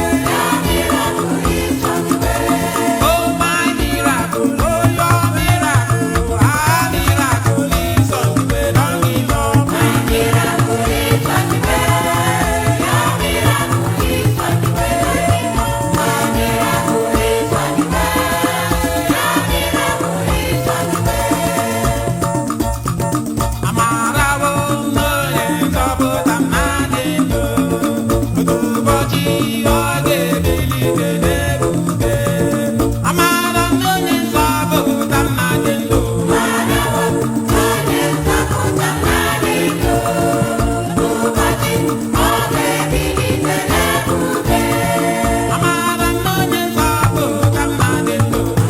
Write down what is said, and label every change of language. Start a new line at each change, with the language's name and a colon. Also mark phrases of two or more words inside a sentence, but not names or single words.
English: Your miracle is on the way. Oh, my miracle, oh, your miracle, our miracle is on the way. Don't give up. My miracle is on the way. Your miracle is on the way. My miracle is on the way. Your miracle
Igbo: Amara bụ onye nzọpụta mmadụ ndụ, otu ụbọchị ọ ga-ebilite n'ebube. Amara bụ onye nzọpụta mmadụ ndụ. Amara bụ onye nzọpụta mmadụ ndụ, otu ụbọchị Amara m na onye nzọpụta m na-adị ndụ.